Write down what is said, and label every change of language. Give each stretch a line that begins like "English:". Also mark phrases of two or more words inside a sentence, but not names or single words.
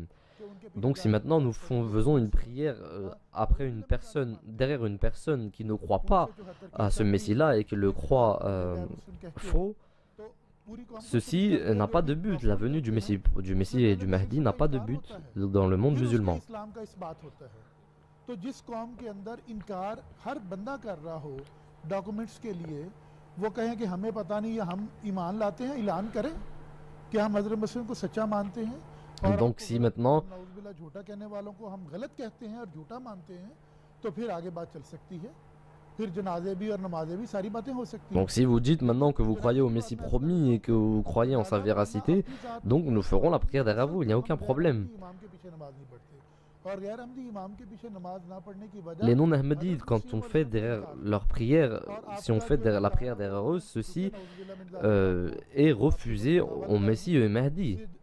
French: Donc si maintenant nous faisons une prière après une personne, derrière une personne qui ne croit pas à ce Messie-là et qui le croit faux, ceci n'a pas de but. La venue du Messie et du Mahdi n'a pas de but dans le monde musulman.
Urdu: تو جس قوم کے اندر انکار ہر بندہ کر رہا ہو ڈاکیومنٹس کے لیے وہ کہیں کہ ہمیں پتہ نہیں یا ہم ایمان لاتے ہیں اعلان کریں کہ ہم حضرت مسیح کو سچا مانتے ہیں اور
French: donc si maintenant
Urdu: نعوذ باللہ جھوٹا کہنے والوں کو ہم غلط کہتے ہیں اور جھوٹا مانتے ہیں تو پھر آگے بات چل سکتی ہے پھر جنازے بھی اور نمازیں بھی ساری باتیں ہو سکتی ہیں.
French: Donc si vous dites maintenant que vous croyez au Messie promis et que vous croyez en sa véracité, donc nous ferons la prière derrière vous, il n'y a aucun problème. Les non-Ahmadites, quand on fait derrière leur prière, si on fait la prière derrière eux, ceci est refusé au Messie et au Mahdi.